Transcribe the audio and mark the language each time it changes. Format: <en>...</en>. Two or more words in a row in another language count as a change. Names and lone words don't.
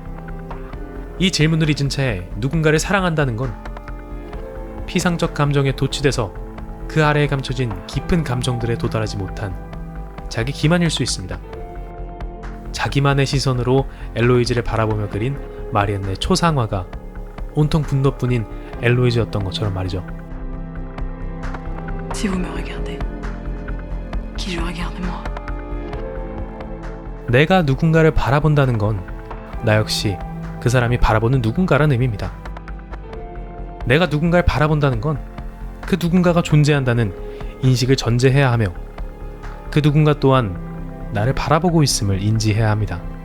<ko>이 질문을 잊은 채 누군가를 사랑한다는 건 피상적 감정에 도취돼서 그 아래에 감춰진 깊은 감정들에 도달하지 못한 자기 기만일 수 있습니다. 자기만의 시선으로 엘로이즈를 바라보며 그린 마리안네 초상화가 온통 분노뿐인 엘로이즈였던 것처럼 말이죠.</ko> <fr>Si vous me regardez, qui je regarde moi?</fr> <ko>내가 누군가를 바라본다는 건 나 역시 그 사람이 바라보는 누군가라는 의미입니다. 내가 누군가를 바라본다는 건 그 누군가가 존재한다는 인식을 전제해야 하며 그 누군가 또한 나를 바라보고 있음을 인지해야 합니다.</ko>